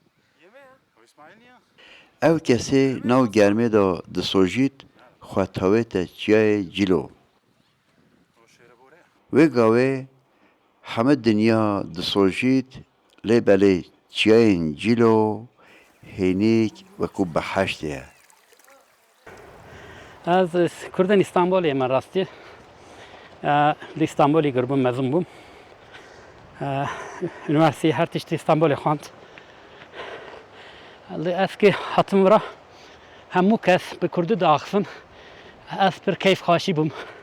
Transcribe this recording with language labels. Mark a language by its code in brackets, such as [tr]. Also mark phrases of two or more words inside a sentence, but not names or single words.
[ku] ئەو کەسێ ناو گەرمێدا دەسۆژیت خواتەوێتە چیایە جیلۆ وێ گاوێ هەمە دنیا دەسۆژیت لێ بەلێ چیایên جیلۆ هێنێک وەکو بەحەشتەیە Ez Kurdên İstanbulê me rastî li İstanbulê girbûm mezin bûm Üniversiteyê her tiştî İstanbulê xwand li eskê hatim vira hemû kes bi Kurdî diaxivin ez pir keyf xweşî bûm